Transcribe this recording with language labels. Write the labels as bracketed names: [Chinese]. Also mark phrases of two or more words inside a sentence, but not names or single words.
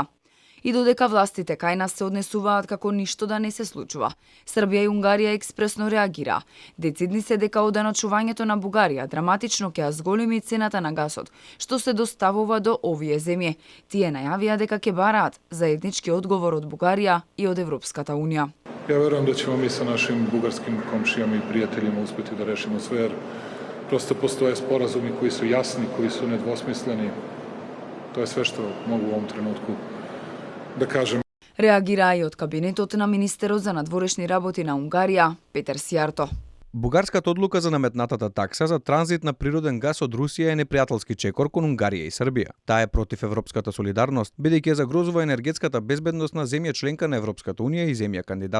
[Macedonian] И додека властите кај нас се однесуваат како ништо да не се случува, Србија и Унгарија експресно реагира. Децидни се дека оданочувањето на Бугарија драматично ќе ја зголеми цената на гасот, што се доставува до овие земји. Тие најавија дека ќе бараат заеднички одговор од Бугарија и од Европската Унија. [Serbian] Ja verujem da ćemo mi sa našim bugarskim komšijama i prijateljima uspeti da rešimo sve, jer prosto postoje sporazumi koji su jasni, koji su nedvosmisleni. To je sve što mogu u ovom trenutku da kažem. [Macedonian] Реагира и од кабинетот на министерот за надворешни работи на Унгарија, Петер Сјарто. Бугарската одлука за наметнатата такса за транзит на природен газ од Русија е непријателски чекор кон Унгарија и Србија. Таа е против европската солидарност, бидејќи загрозува енергетската безбедност на земја членка на Европската Унија и земја кандидат.